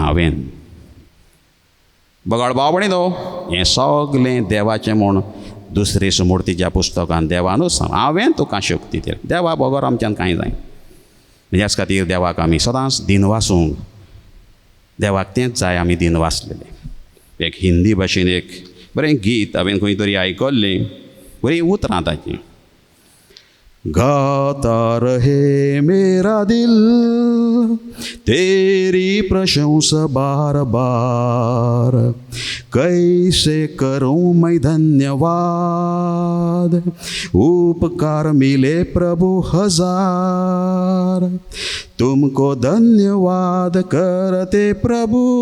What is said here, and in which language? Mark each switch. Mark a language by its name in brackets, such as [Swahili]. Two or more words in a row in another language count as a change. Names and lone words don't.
[Konkani] हांवें बगाड भाव भयणीनो, हें सगलें देवाचें म्हूण दुसरे सुमूर्तीच्या पुस्तकान देवानूच सांग. हांवें तुका शक्ती दिली. देवा बगर आमच्यान कांय जाय. ह्याच खातीर देवाक आमी सदांच दिनवासूंक. देवाक तेंच जाय आमी दिनवासलेले. एक हिंदी भाशेन एक बरें गीत हांवें खंय तरी आयकल्लें, बरीं उतरां ताचीं. [Hindi] गाता रहे मेरा दिल तेरी प्रशंसा बार बार, कैसे करूं मैं धन्यवाद, उपकार मिले प्रभु हजार, तुमको धन्यवाद करते प्रभु,